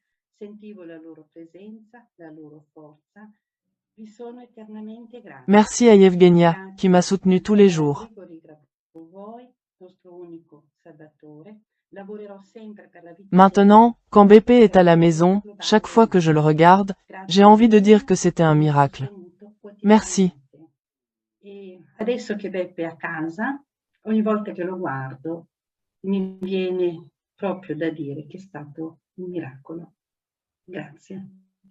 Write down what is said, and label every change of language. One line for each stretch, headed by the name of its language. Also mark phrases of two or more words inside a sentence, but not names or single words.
French: Merci à Yevgenia, qui m'a soutenu tous les jours. Maintenant, quand BP est à la maison, chaque fois que je le regarde, j'ai envie de dire que c'était un miracle. Merci.
Italian: Adesso che Beppe è a casa, ogni volta che lo guardo, mi viene proprio da dire che è stato un miracolo. Grazie.